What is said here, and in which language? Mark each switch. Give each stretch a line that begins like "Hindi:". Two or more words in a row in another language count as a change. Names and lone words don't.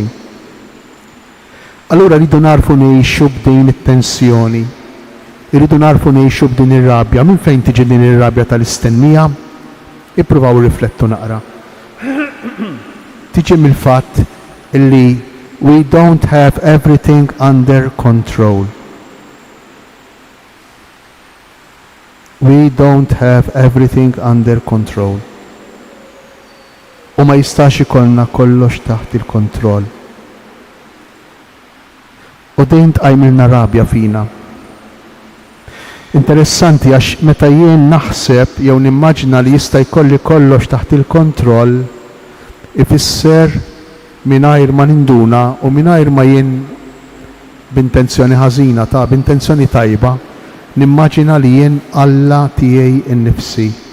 Maltese: Allura rridu narfu ngħixu b'din it-tensjoni. Irridu narfu ngħixu b'din ir-rabja. Minn fejn tiġi din ir-rabja tal-istennija? Ippruvaw riflettu naqra. Tiġi mill-fatt illi
English: we don't have everything under control. We don't have everything under control.
Maltese: U ma jistax ikollna kollox taħt il-kontroll. U dejn tqajmilna rabja fina. Interessanti għax meta jien naħseb jew nimmaġina li jista' jkolli kollox taħt il-kontroll, ifisser mingħajr ma ninduna u mingħajr ma jien b'intenzjoni ħażina b'intenzjoni tajba, nimmaġina li jien Alla tiegħi innifsi.